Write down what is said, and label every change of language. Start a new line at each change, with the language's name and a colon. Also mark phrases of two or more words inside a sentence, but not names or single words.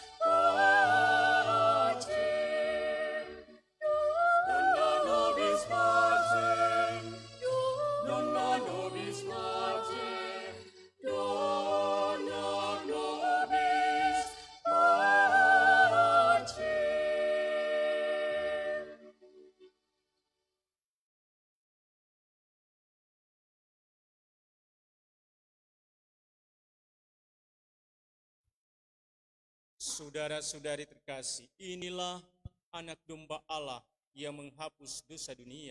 Latin: pacem, dona nobis pacem, dona nobis pacem, dona nobis pacem.
Indonesian: Saudara-saudari terkasih, inilah anak domba Allah yang menghapus dosa dunia.